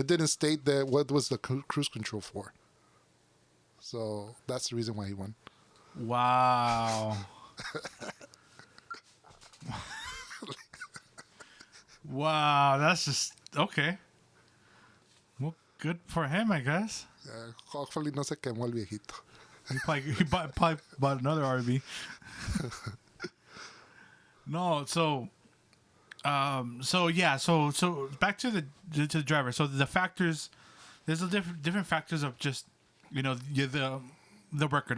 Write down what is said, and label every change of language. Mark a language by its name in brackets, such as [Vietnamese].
[English] It didn't state that what was the cruise control for. So that's the reason why he won. Wow. Wow, that's just okay. Well, good for him, I guess. Hopefully [Spanish] no se quemó el viejito. [English] He probably bought another RV. No, so back to the driver. So the factors, there's a different factors of just, you know, the record.